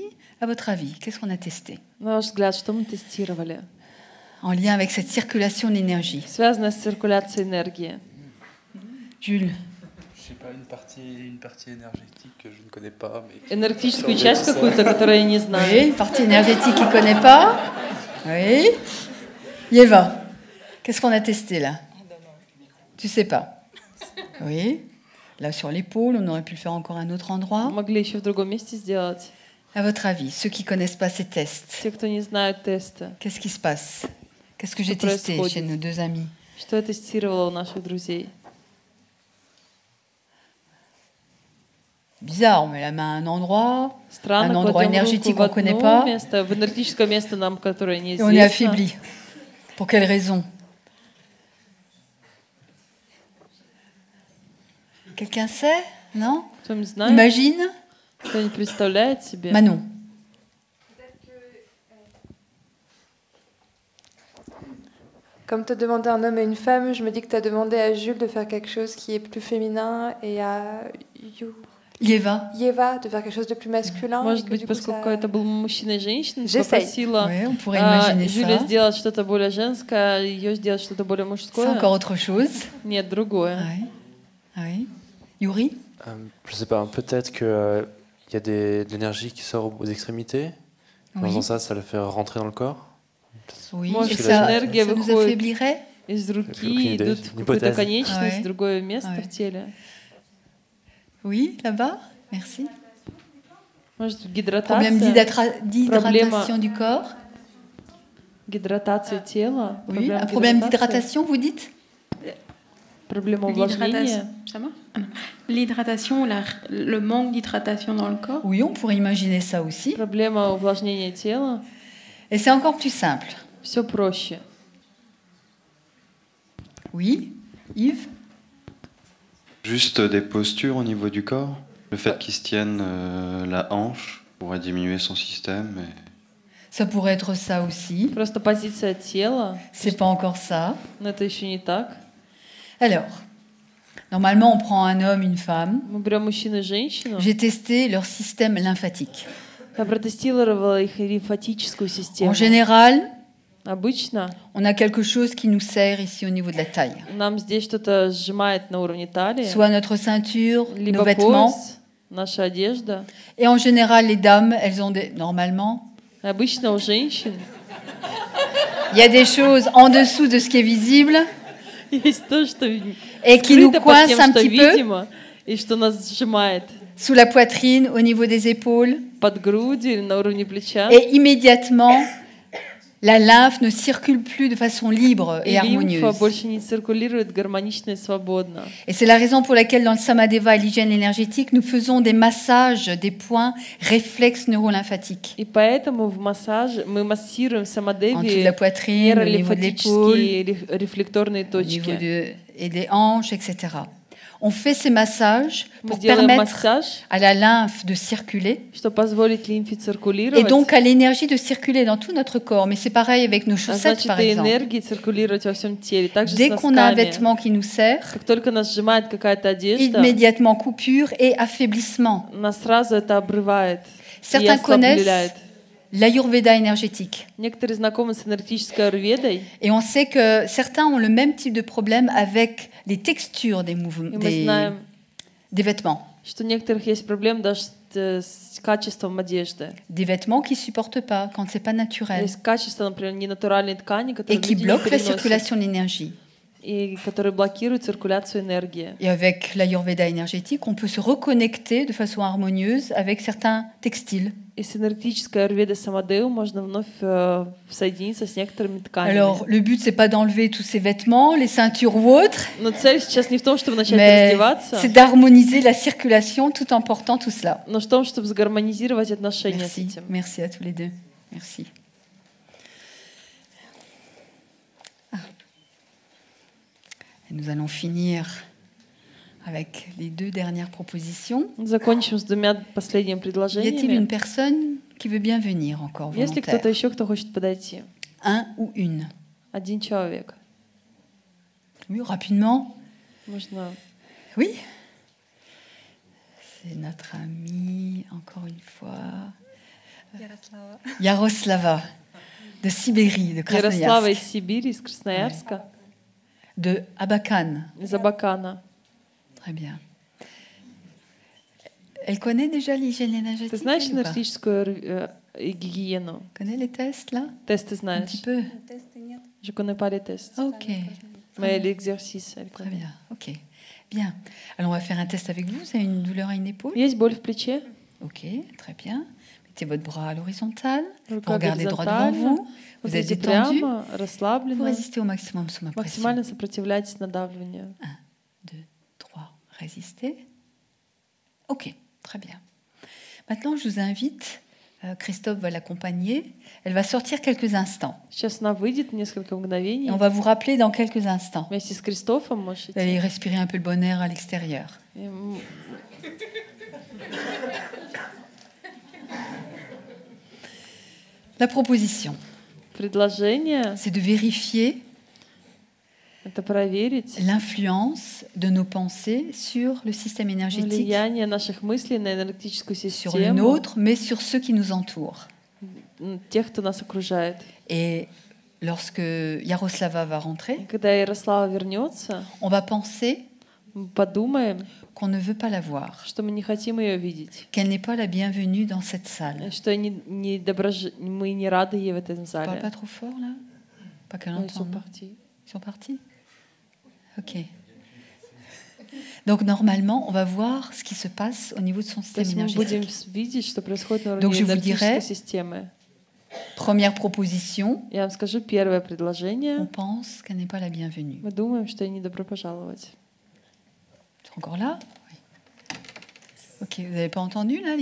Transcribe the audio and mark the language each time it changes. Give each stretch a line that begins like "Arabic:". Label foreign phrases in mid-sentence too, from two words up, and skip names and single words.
French: À votre avis, qu'est-ce qu'on a testé
Russian: На ваш взгляд, что мы тестировали?
French: en lien avec cette circulation d'énergie?
Russian: Связано с циркуляцией энергии.
French: Jules, Je sais pas, une partie énergétique que je ne connais pas. Mais...
Russian: Энергетическую часть какую-то, которую я не знаю.
French: oui, partie énergétique qu'il ne connaît pas. Oui. Yeva, qu'est-ce qu'on a testé là? Tu sais pas? Oui. Là sur l'épaule, on aurait pu le faire encore à un autre endroit.
Russian: Могли еще в другом месте сделать.
French: À votre avis, ceux qui ne connaissent pas ces tests,
Russian: Те, кто не знают тесты.
French: qu'est-ce qui se passe? Qu'est-ce que j'ai
Russian: Что
French: testé
Russian: происходит?
French: chez nos deux amis?
Russian: Что я тестировала у наших друзей?
French: Bizarre, on met la main à un endroit,
Russian: Странно,
French: un endroit
Russian: кладем
French: énergétique
Russian: руку
French: qu'on
Russian: в
French: ne connaît
Russian: одно
French: pas,
Russian: место, в энергетическое место нам, которое
French: et on est
Russian: неизвестно.
French: affaibli. Pour quelle raison? Quelqu'un sait? Non?
Russian: Кто-нибудь знает?
French: Imagine?
Russian: Кто-нибудь представляет себе?
French: Manon. Comme tu as demandé un homme et une femme, je me dis que tu as demandé à Jules de faire quelque chose qui est plus féminin et à Yeva. Yeva de faire quelque chose de plus masculin.
Russian: Может
French: et que
Russian: быть,
French: du coup,
Russian: поскольку
French: ça-
Russian: это был мужчина и женщина,
French: J'essaye.
Russian: попросила
French: Oui, on pourrait imaginer
Russian: Юля
French: ça.
Russian: сделать что-то более женское, ее сделать что-то более
French: C'est
Russian: мужское.
French: encore autre chose.
Russian: Нет, другое.
French: Oui. Oui. Yuri? Je sais pas, peut-être qu'il y a de l'énergie qui sort aux extrémités. En Oui. faisant ça, ça le fait rentrer dans le corps. Oui.
Russian: Может,
French: Et
Russian: эта
French: ça,
Russian: энергия
French: ça nous
Russian: выходит
French: affaiblirait?
Russian: из
French: Aucune
Russian: руки,
French: idée,
Russian: идут
French: c'est
Russian: в
French: une
Russian: какую-то
French: hypothèse.
Russian: конечность,
French: Ouais.
Russian: в другое место
French: Ouais.
Russian: в теле.
French: Oui, là-bas. Merci.
Russian: Может,
French: Problème
Russian: гидратация,
French: d'hydratation du corps.
Russian: гидратация тела,
French: Oui. Un problème d'hydratation, vous dites?
Russian: проблема увлажнения.
French: Ça va? Ah non. L'hydratation, le manque d'hydratation dans le corps. Oui, on pourrait imaginer ça aussi.
Russian: Проблема увлажнения тела.
French: Et c'est encore plus simple.
Russian: Все проще.
French: Oui. Yves? Juste des postures au niveau du corps. Le fait qu'il se tienne la hanche pourrait diminuer son système. Et... Ça pourrait être ça aussi.
Russian: Просто позиция тела,
French: C'est pas encore ça.
Russian: но это еще не так.
French: Alors, normalement, on prend un homme, une femme.
Russian: Мы берем мужчину и женщину.
French: J'ai testé leur système lymphatique.
Russian: Я протестировала их лимфатическую систему.
French: En général,
Russian: Обычно
French: on a quelque chose qui nous serre ici au niveau de la taille.
Russian: нам здесь что-то сжимает на уровне талии,
French: Soit notre ceinture, nos
Russian: либо
French: vêtements.
Russian: пояс, наша одежда.
French: Et en général, les dames, elles ont normalement,
Russian: Обычно у женщин
French: il y a des choses en dessous de ce qui est visible
Russian: есть то, что
French: et qui nous
Russian: скрыто под
French: coince
Russian: тем,
French: un
Russian: что
French: petit peu
Russian: видимо, и что нас сжимает
French: sous la poitrine, au niveau des épaules.
Russian: под грудью или на уровне плеча.
French: Et immédiatement, la lymphe ne circule plus de façon libre
Russian: И
French: et harmonieuse.
Russian: лимфа больше не циркулирует гармонично и свободно.
French: Et c'est la raison pour laquelle dans le Samadeva et l'hygiène énergétique, nous faisons des massages des points réflexes neurolymphatiques.
Russian: И поэтому в массаже мы массируем в
French: En dessous de la
Russian: самодеве
French: poitrine, au niveau de l'épaule,
Russian: нейролимфатические рефлекторные
French: au niveau
Russian: точки.
French: et des hanches, etc. On fait ces massages
Russian: Мы
French: pour
Russian: делаем
French: permettre
Russian: массаж,
French: à la lymphe de circuler
Russian: чтобы позволить лимфе
French: et
Russian: циркулировать.
French: donc à l'énergie de circuler dans tout notre corps. Mais c'est pareil avec nos
Russian: А
French: chaussettes,
Russian: значит,
French: par
Russian: и
French: exemple.
Russian: энергии циркулировать во всем теле. Также
French: Dès
Russian: с
French: qu'on a un
Russian: носками.
French: vêtement qui nous serre,
Russian: Как только нас сжимает какая-то одежда,
French: immédiatement coupure et affaiblissement.
Russian: нас сразу это обрывает и
French: Certains connaissent
Russian: ослабляет.
French: l'Ayurveda énergétique.
Russian: Некоторые знакомы с энергетической аюрведой,
French: Et on sait que certains ont le même type de problème avec les textures des mouvements,
Russian: и мы знаем,
French: des vêtements.
Russian: что у некоторых есть проблемы даже с качеством одежды.
French: Des vêtements qui ne supportent pas quand c'est pas naturel
Russian: Есть качество, например, ненатуральной ткани,
French: et
Russian: которые
French: qui
Russian: люди не
French: bloquent la
Russian: переносят.
French: circulation de l'énergie.
Russian: и который блокирует циркуляцию энергии.
French: Et avec l'Ayurveda énergétique, on peut se reconnecter de façon harmonieuse avec certains textiles.
Russian: И с энергетической аюрведой Самадеу можно вновь соединиться с некоторыми тканями.
French: Alors, le but, c'est pas d'enlever tous ces vêtements, les ceintures ou autres,
Russian: Но цель сейчас не в том, чтобы начать
French: mais
Russian: раздеваться,
French: c'est d'harmoniser la circulation tout en portant tout cela.
Russian: но в том, чтобы сгармонизировать отношения с
French: Merci,
Russian: этим.
French: merci à tous les deux. Merci. Et nous allons finir avec les 2 dernières propositions.
Russian: Закончим с 2 последними
French: Y a-t-il
Russian: предложениями.
French: une personne qui veut bien venir encore
Russian: Есть ли кто-то
French: volontaire?
Russian: еще, кто хочет подойти?
French: Un ou une?
Russian: Один человек.
French: Oui, rapidement.
Russian: Можно.
French: Oui. C'est notre amie, encore une fois. Yaroslava, de Sibérie, de
Russian: Ярослава из
French: Krasnoyarsk,
Russian: Сибири, из Красноярска,
French: de Abakan.
Russian: из Абакана.
French: Très bien. Elle connaît déjà l'hygiène
Russian: Ты
French: énergétique?
Russian: знаешь
French: elle, ou pas?
Russian: энергетическую гигиену?
French: Connaît les tests là?
Russian: Тесты
French: Un
Russian: знаешь?
French: petit peu. Je connais pas les tests. Ok. Mais l'exercice, elle Très connaît. bien. Ok. Bien. Alors on va faire un test avec vous. Vous avez une douleur à une épaule?
Russian: Есть боль в плече?
French: Ok. Très bien. Mettez votre bras à l'horizontale. Vous
Russian: Рука
French: regardez droit devant
Russian: горизонтально.
French: vous. Vous Vous êtes
Russian: идете
French: détendu.
Russian: прямо,
French: Vous
Russian: расслабленно.
French: résistez au maximum sous ma pression.
Russian: Максимально сопротивляйтесь надавливанию.
French: 2, 3. Résistez. Ok. Très bien. Maintenant, je vous invite. Christophe va l'accompagner. Elle va sortir quelques instants.
Russian: Сейчас она выйдет несколько мгновений.
French: Et on va vous rappeler dans quelques instants.
Russian: Вместе с Кристофом
French: Vous
Russian: можете.
French: allez respirer un peu le bon air à l'extérieur. La proposition,
Russian: Предложение
French: c'est de vérifier —
Russian: это проверить
French: l'influence de nos pensées sur le système énergétique,
Russian: влияние наших мыслей на энергетическую
French: sur le
Russian: систему,
French: nôtre, mais sur ceux qui nous entourent.
Russian: тех, кто нас окружает.
French: Et lorsque Yaroslava va
Russian: И
French: rentrer,
Russian: когда Ярослава вернется,
French: on va penser
Russian: мы подумаем,
French: qu'on ne veut pas la voir,
Russian: что мы не хотим ее видеть,
French: qu'elle n'est pas la bienvenue dans cette salle.
Russian: что мы не rады ей в этом
French: On parle
Russian: зале.
French: pas trop fort là? Pas qu'elle Но ils sont entende. partis. Ils sont partis? Ok. Donc normalement, on va voir ce qui se passe au niveau de son
Russian: То
French: système
Russian: есть мы будем
French: énergétique.
Russian: видеть, что происходит на
French: Donc,
Russian: уровне
French: je vous
Russian: энергетической
French: dirai-
Russian: системы.
French: Première proposition,
Russian: Я вам скажу первое
French: on
Russian: предложение.
French: pense qu'elle n'est pas la bienvenue.
Russian: Мы думаем, что ей не добро пожаловать.
French: C'est encore là? Oui. Ok, vous n'avez pas entendu là à